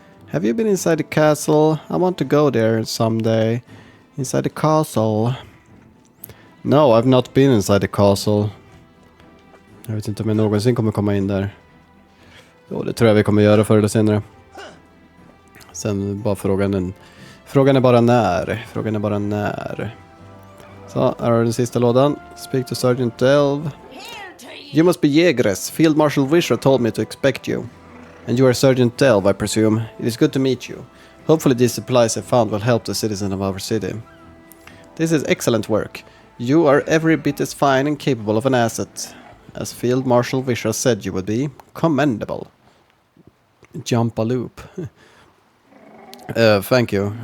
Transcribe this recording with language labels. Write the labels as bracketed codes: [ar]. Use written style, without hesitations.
[en] Have you been inside the castle? I want to go there someday. Inside the castle. No, I've not been inside the castle. [sv] Jag vet inte om jag någonsin kommer komma in där. Jo, det tror jag vi kommer göra förr eller senare. Sen bara frågan är bara när. Frågan är bara när. Så, här har den sista lådan. [en] Speak to Sergeant Delve. You must be Jägres. Field Marshal Vischer told me to expect you. And you are Sergeant Delve, I presume. It is good to meet you. Hopefully these supplies I found will help the citizens of our city. This is excellent work. You are every bit as fine and capable of an asset as Field Marshal Vischer said you would be. Commendable. Jump a loop. Thank you.